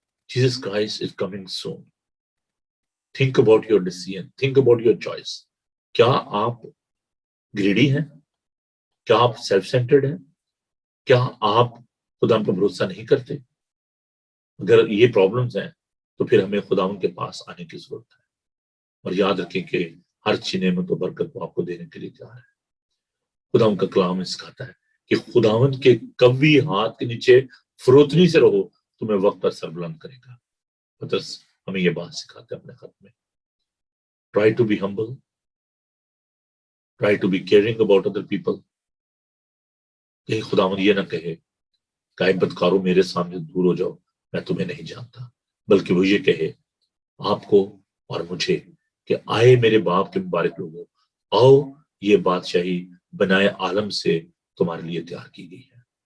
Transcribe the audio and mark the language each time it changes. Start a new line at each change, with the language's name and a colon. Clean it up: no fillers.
English: Jesus Christ is coming soon. Think about your decision. Think about your choice.
Urdu: کیا آپ greedy ہیں؟ کیا آپ سیلف سینٹرڈ ہیں؟ کیا آپ خدا پر بھروسہ نہیں کرتے؟ اگر یہ پرابلمز ہیں تو پھر ہمیں خداوند کے پاس آنے کی ضرورت ہے. اور یاد رکھیں کہ ہر اچھی نعمت و برکت کو آپ کو دینے کے لیے تیار ہے. خداوند کا کلام سکھاتا ہے کہ خداوند کے قوی ہاتھ کے نیچے فروتنی سے رہو، تمہیں وقت پر سر بلند کرے گا. پترس ہمیں یہ بات سکھاتے ہیں اپنے خط میں.
English: Try to be humble. Try to be caring about other people.
Urdu: کہیں خداوند یہ نہ کہے کہ اے بدکارو میرے سامنے دور ہو جاؤ، میں تمہیں نہیں جانتا، بلکہ وہ یہ کہے آپ کو اور مجھے کہ آئے میرے باپ کے مبارک لوگوں، آؤ یہ بادشاہی بنائے عالم سے تمہارے لیے تیار کی گئی ہے.